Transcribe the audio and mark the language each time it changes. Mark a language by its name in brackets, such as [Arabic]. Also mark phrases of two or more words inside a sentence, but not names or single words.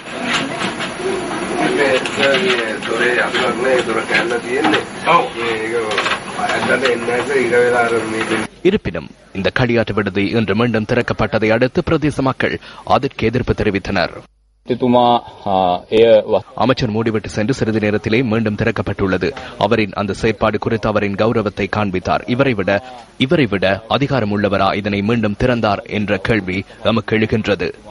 [Sinhala] දොරේ යතුරක් නෑ දොර කැල්ල තියෙන්නේ ඔව් ඒක ඇත්තට එන්නක ඉර වෙලා අර [Tamil] இருப்பினும் இந்த களியாட்ட விடுதி இன்று மீண்டும் திறக்கப்பட்டதை அடுத்து பிரதேச மக்கள் அதற்கு எதிர்ப்பு தெரிவித்தனர். அமைச்சர் மூடிவிட்டு சென்று சிறிது நேரத்திலே மீண்டும் திறக்கப்பட்டுள்ளது. அவரின் அந்த செயற்பாடு குறித்து அவரின் கௌரவத்தை காண்பித்தார். இவரை விட அதிகாரம் உள்ளவரா இதனை மீண்டும் திறந்தார் என்ற கேள்வி நமக்கு எழுகின்றது.